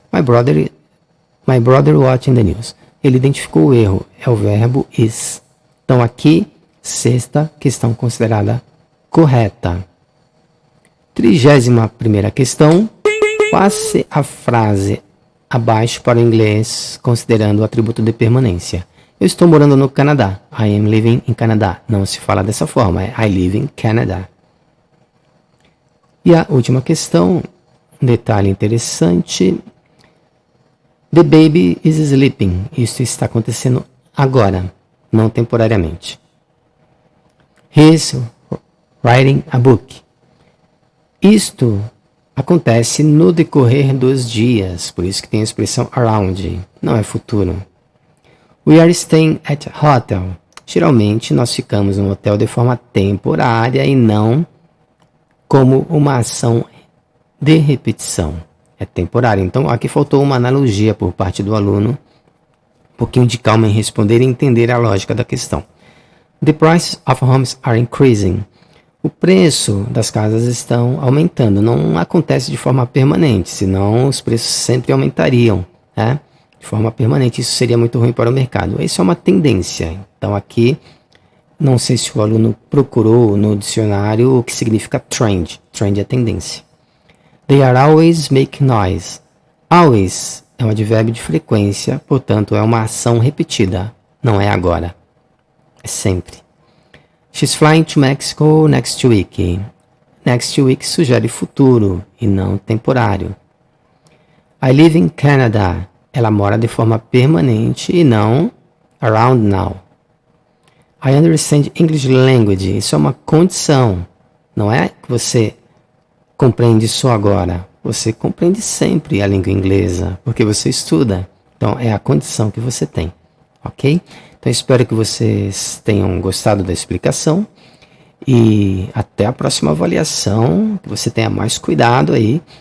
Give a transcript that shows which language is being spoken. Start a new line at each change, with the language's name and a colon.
English: My brother watching the news.
Portuguese: Ele identificou o erro. É o verbo is. Então, aqui, 6ª questão considerada correta. 31ª questão. Passe a frase abaixo para o inglês, considerando o atributo de permanência. Eu estou morando no Canadá.
English: I am living in Canada.
Portuguese: Não se fala dessa forma. É
English: I live in Canada.
Portuguese: E a última questão. Um detalhe interessante.
English: The baby is sleeping.
Portuguese: Isso está acontecendo agora, não temporariamente.
English: He is writing a book.
Portuguese: Isto acontece no decorrer dos dias, por isso que tem a expressão around, não é futuro.
English: We are staying at a hotel.
Portuguese: Geralmente nós ficamos no hotel de forma temporária e não como uma ação de repetição. É temporário. Então, aqui faltou uma analogia por parte do aluno. Um pouquinho de calma em responder e entender a lógica da questão.
English: The prices of homes are increasing.
Portuguese: O preço das casas estão aumentando. Não acontece de forma permanente, senão os preços sempre aumentariam, né? De forma permanente, isso seria muito ruim para o mercado. Isso é uma tendência. Então, aqui, não sei se o aluno procurou no dicionário o que significa trend. Trend é tendência. They are always making noise. Always é um advérbio de frequência, portanto é uma ação repetida. Não é agora. É sempre.
English: She's flying to Mexico next week.
Portuguese: Next week sugere futuro e não temporário.
English: I live in Canada.
Portuguese: Ela mora de forma permanente e não around now.
English: I understand English language.
Portuguese: Isso é uma condição. Não é que você compreende só agora. Você compreende sempre a língua inglesa, porque você estuda. Então, é a condição que você tem. Ok? Então, espero que vocês tenham gostado da explicação. E até a próxima avaliação. Que você tenha mais cuidado aí.